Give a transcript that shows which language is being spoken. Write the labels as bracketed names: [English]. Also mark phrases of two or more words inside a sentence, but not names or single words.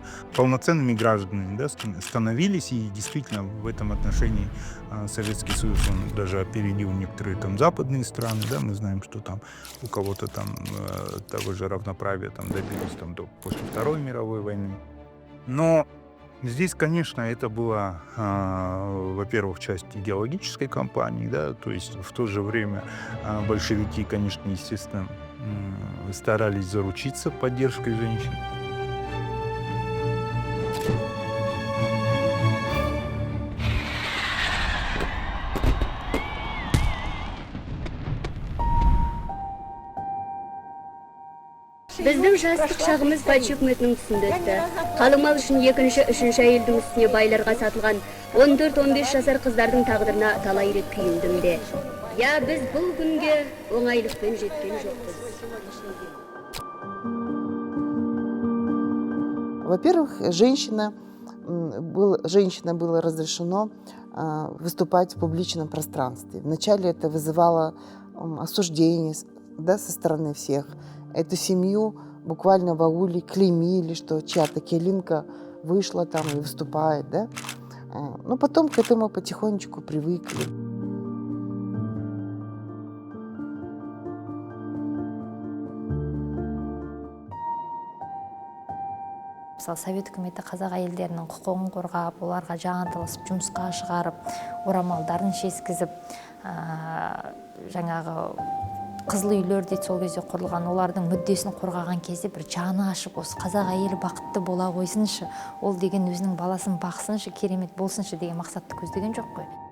[Russian] Полноценными гражданами, да, становились, и действительно в этом отношении Советский Союз, он даже опередил некоторые там западные страны, да, мы знаем, что там у кого-то там того же равноправия там добились там после Второй мировой войны. Но Здесь, конечно, это была, во-первых, часть идеологической кампании, да, то есть в то же время большевики, конечно, естественно, старались заручиться поддержкой женщин. [Kazakh] Біздің жастық шағымыз патша үкіметінің тұсында өтті. Қалың мал үшін екінші, үшінші әйелдің үстіне байларға сатылған 14-15 жасар қыздардың тағдырына талай рет күйіндім де. Я, біз бұл күнге оңайлықпен жеткен жоқпыз. [Russian] Во-первых, женщина было разрешено выступать в публичном пространстве. Вначале это вызывало осуждение, да, со стороны всех. Эту семью буквально в ауле клеймили, что чья-то келинка вышла там и выступает, да. Но потом к этому потихонечку привыкли. [Kazakh] Мысалы, совет үкіметі қазақ әйелдерінің құқығын қорғап, оларға жаңатылысып, жұмысқа шығарып, орамалдарын шешкізіп, жаңағы қызыл үйлер дейді, сол кезде құрылған, олардың мүддесін қорғаған кезде бір жаны ашып, осы қазақ әйелі бақытты бола қойсыншы, ол деген өзінің баласын бақсыншы, керемет болсыншы деген мақсатты көздеген жоқ қой.